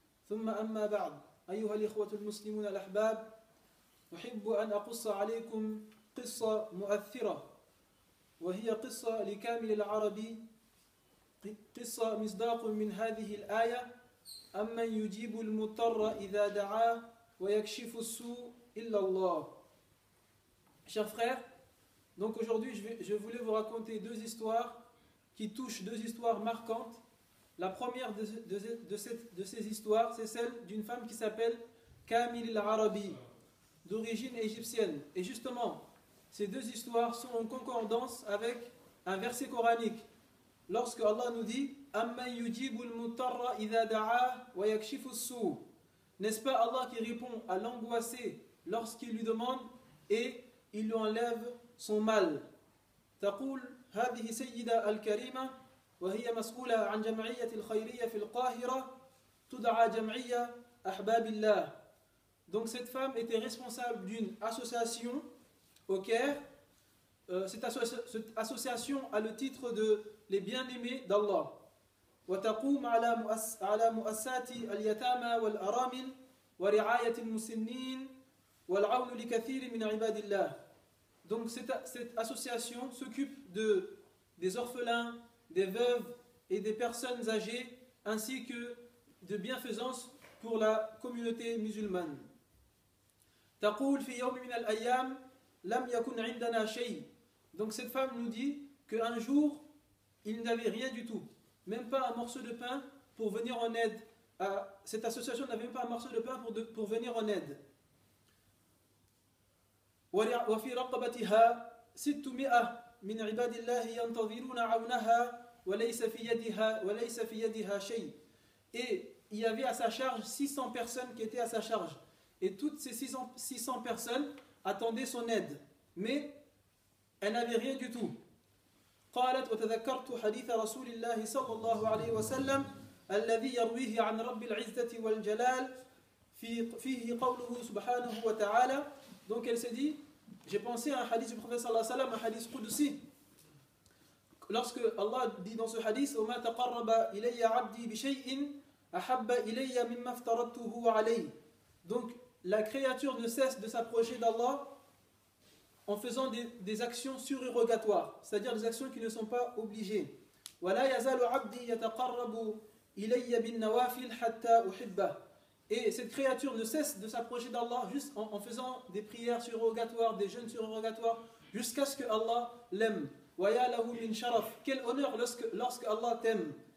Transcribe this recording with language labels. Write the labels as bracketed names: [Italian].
[Arabic] ثم أما بعد، أيها الإخوة المسلمون الأحباب، أحب أن أقص عليكم قصة مؤثرة، وهي قصة لكامل العربي، قصة مصداق من هذه الآية: أمن يجيب المضطر إذا دعاه ويكشف السوء إلا الله. [French] Chers frères, donc aujourd'hui je voulais vous raconter deux histoires qui touchent, deux histoires marquantes. La première de ces histoires, c'est celle d'une femme qui s'appelle Kamil al-Arabi, d'origine égyptienne. Et justement, ces deux histoires sont en concordance avec un verset coranique. Lorsque Allah nous dit [Arabic] Amman yujibul mutarra idha da'a wa yakshifu as-su', [French] n'est-ce pas Allah qui répond à l'angoissé lorsqu'il lui demande et il lui enlève son mal. [Arabic] تقول هذه سيدة الكريمة وهي مسؤولة عن جمعية الخيرية في القاهرة تدعى جمعية أحباب الله. [French] Donc cette femme était responsable d'une association au Caire. Cette association a le titre de les bien-aimés d'Allah. [Arabic] وتقوم على مؤسسات اليتامى والأرامل ورعاية المسنين والعون لكثير من عباد الله. [French] Donc cette association s'occupe des orphelins, des veuves et des personnes âgées, ainsi que de bienfaisance pour la communauté musulmane. [Arabic] تقول في يوم من الأيام لم يكن عندنا شيء. [French] Donc cette femme nous dit qu'un jour il n'avait rien du tout, même pas un morceau de pain pour venir en aide. Cette association n'avait même pas un morceau de pain pour venir en aide. [Arabic] وفي رقبتها 600 من عباد الله ينتظرون عونها وليس في يدها شيء. [French] Et il y avait à sa charge 600 personnes qui étaient à sa charge. Et toutes ces 600 personnes attendaient son aide. Mais elle n'avait rien du tout. [Arabic] قالت وتذكرت حديث رسول الله صلى الله عليه وسلم الذي يرويه عن رب العزة والجلال فيه قوله سبحانه وتعالى. [French] Donc elle s'est dit, j'ai pensé à un hadith du prophète sallallahu alayhi wa sallam, un hadith qudsi. Lorsque Allah dit dans ce hadith [Arabic] وما تقرب إلي عبدي بشيء أحب إلي مما افترضته عليه. [French] Donc la créature ne cesse de s'approcher d'Allah en faisant des actions surérogatoires, c'est-à-dire des actions qui ne sont pas obligées. [Arabic] ولا يزال عبدي يتقرب إلي بالنوافل حتى أحبه. [French] Et cette créature ne cesse de s'approcher d'Allah juste en faisant des prières surérogatoires, des jeûnes surérogatoires, jusqu'à ce que Allah l'aime. [Arabic] وَيَا لَهُ مِنْ شَرَفٍ. [French] Quel honneur lorsque Allah t'aime.